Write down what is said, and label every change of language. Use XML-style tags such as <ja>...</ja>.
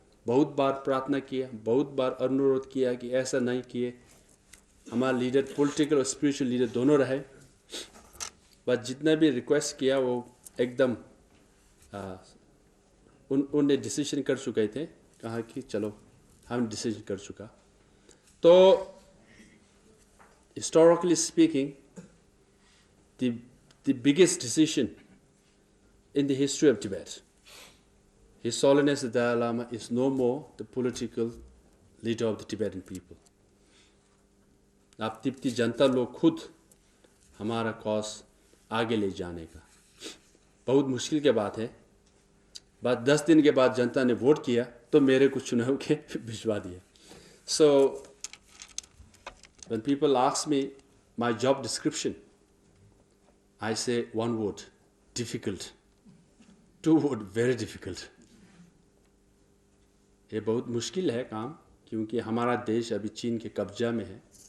<hi>बहुत बार प्रार्थना किया, बहुत बार अनुरोध किया कि ऐसा नहीं किए, हमारा लीडर पॉलिटिकल और स्पिरिचुअल लीडर दोनों रहे। बस जितना भी रिक्वेस्ट किया वो एकदम उनने डिसीजन कर चुके थे, कहा कि चलो हम डिसीजन कर चुका।</hi> <en>तो historically speaking the biggest decision in the history of Tibet, His Holiness the Dalai Lama is no more the political leader of the Tibetan people.</en> <hi>अब तिब्बती जनता लोग खुद हमारा कॉज आगे ले जाने का, बहुत मुश्किल के बात है। बस 10 दिन के बाद जनता ने वोट किया तो मेरे को चुनाव के भिजवा दिया।</hi> <en>So when people ask me my job description, I say one word, difficult. 2 word, very difficult.</en> <hi>ये बहुत मुश्किल है काम, क्योंकि हमारा देश अभी चीन के कब्जा में है।</hi>